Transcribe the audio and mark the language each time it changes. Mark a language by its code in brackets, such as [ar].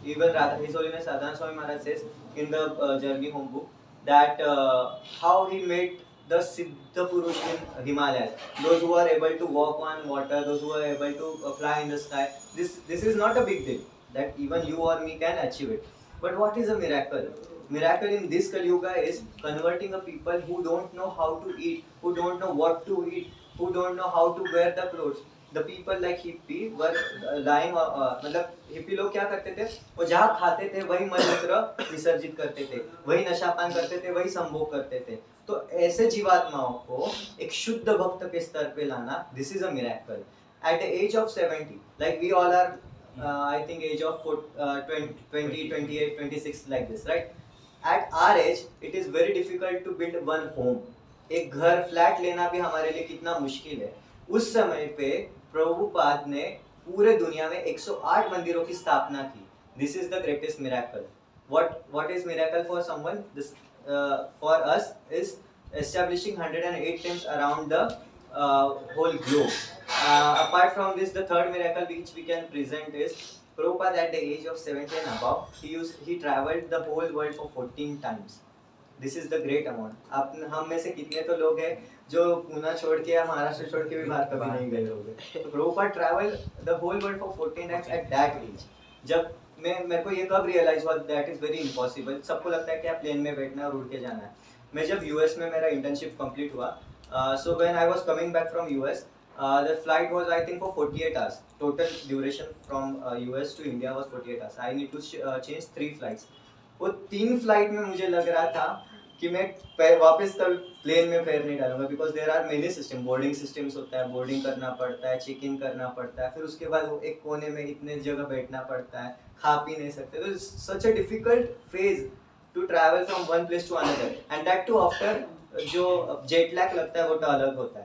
[en] Even His Holiness Radhananda Swami Maharaj says in the Journey Home book that how he made the Siddha Purush in Himalayas, those who are able to walk on water, those who are able to fly in the sky. This is not a big deal that even you or me can achieve it. But what is a miracle? Miracle in this Kali Yuga is converting a people who don't know how to eat, who don't know what to eat, who don't know how to wear the clothes. The people like hippie were lying, [hi] मतलब hippie लोग क्या करते थे, वो जहाँ खाते थे वही मलमूत्र विसर्जित करते थे, वही नशापान करते थे, वही संभोग करते थे. तो ऐसे जीवात्माओं को एक शुद्ध भक्त के स्तर पे लाना, [en] this is a miracle. At the age of 70, like we all are, I think age of 20, 28, 26 like this, right? At our age, it is very difficult to build one home. [hi] एक घर फ्लैट लेना भी हमारे लिए कितना मुश्किल है. उस समय पे प्रभुपाद ने पूरे दुनिया में 108 मंदिरों की स्थापना की. [en] This is the greatest miracle. What is miracle for someone? This for us is establishing 108 temples around the whole globe. Apart from this, the third miracle which we can present is Prabhupada at the age of 70 and above, he traveled the whole world for 14 times. This is the great amount. [hi] हम में से कितने तो लोग हैं जो पुणे छोड़ के या महाराष्ट्र छोड़ के भी बाहर कभी नहीं गए होंगे. [en] तो Prabhupada traveled the whole world for 14 times at that age. [hi] जब मेरे को ये कब रियलाइज हुआ [en] that is very impossible. [hi] सबको लगता है कि आप प्लेन में बैठना और उड़ के जाना है. मैं जब यूएस में मेरा इंटर्नशिप कंप्लीट हुआ, [en] so when I was coming back from US, the flight was I think for 48 hours. Total duration from US to India was 48 hours. I need to change 3 flights. [hi] वो 3 flight में मुझे लग रहा था कि मैं वापस तब प्लेन में पैर नहीं डालूंगा, [en] Because there are many system. [hi] Boarding systems होता है, बोर्डिंग करना पड़ता है, चेक इन करना पड़ता है, फिर उसके बाद वो एक कोने में इतने जगह बैठना पड़ता है, खा पी नहीं सकते. [en] तो such a difficult phase to travel from one place to another, and that too after [hi] जो जेट लैग लगता है वो तो अलग होता है.